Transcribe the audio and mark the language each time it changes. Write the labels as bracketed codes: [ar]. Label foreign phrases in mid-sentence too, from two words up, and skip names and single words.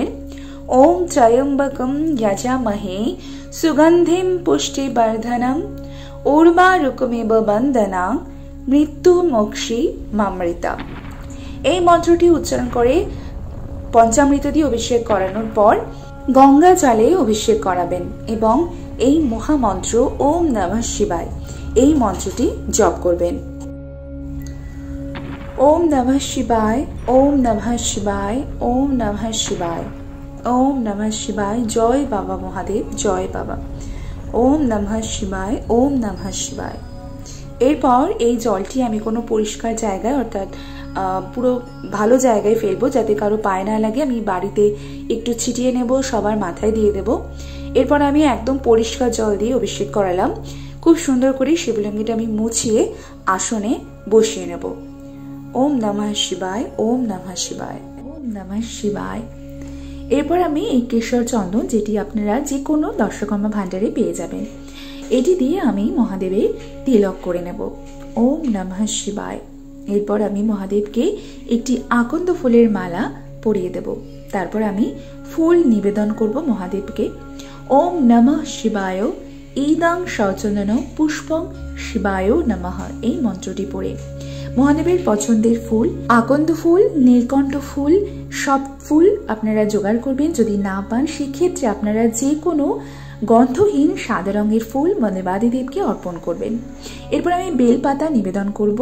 [sa] ওম ত্রয়ম্বকম যজামহে সুগন্ধিম পুষ্টিবর্ধনম উর্বারুকমেব বন্দনাং মৃত্যু মোক্ষী মামৃতা। [bn] এই মন্ত্রটি উচ্চারণ করে পঞ্চামৃত দিয়ে অভিষেক করানোর পর গঙ্গা জলে অভিষেক করাবেন এবং এই মহামন্ত্র [sa] ওম নমঃ শিবায় [bn] এই মন্ত্রটি জপ করবেন। [sa] ওম নমঃ শিবায়, ওম নমঃ শিবায়, ওম নমঃ শিবায়, ওম নমঃ শিবায়। জয় বাবা মহাদেব, জয় বাবা। ওম নমঃ শিবায়, ওম নমঃ শিবায়। [bn] এরপর এই জলটি আমি কোনো পরিষ্কার জায়গায় অর্থাৎ পুরো ভালো জায়গায় ফেলবো যাতে কারো পায়ে না লাগে। আমি বাড়িতে একটু ছিটিয়ে নেব, সবার মাথায় দিয়ে দেব। এরপর আমি একদম পরিষ্কার জল দিয়ে অভিষেক করালাম। খুব সুন্দর করে শিবলিঙ্গটা আমি মুছিয়ে আসনে বসিয়ে নেব। [sa] ওম নমঃ শিবায়, ওম নমঃ শিবায়, ওম নমঃ শিবায়। [bn] এরপর আমি এই কেশর চন্দন, যেটি আপনারা যে কোনো দর্শকর্মা ভান্ডারে পেয়ে যাবেন, এটি দিয়ে আমি মহাদেবের তিলক করে নেব। [sa] ওম নমঃ শিবায়। [bn] এরপর আমি মহাদেবকে একটি আকন্দ ফুলের মালা পরিয়ে দেব। তারপর আমি ফুল নিবেদন করব মহাদেবকে। [sa] ওম নমঃ শিবায় ইদং সচন্দন পুষ্পং শিবায় নমঃ [bn] এই মন্ত্রটি পড়ে মহাদেবের পছন্দের ফুল আকন্দ ফুল, নীলকণ্ঠ ফুল, সব ফুল আপনারা জোগাড় করবেন। যদি না পান সেক্ষেত্রে আপনারা যে কোনো গন্ধহীন সাদা রঙের ফুল দেবাদিদেবকে অর্পণ করবেন। এরপর আমি বেলপাতা নিবেদন করব।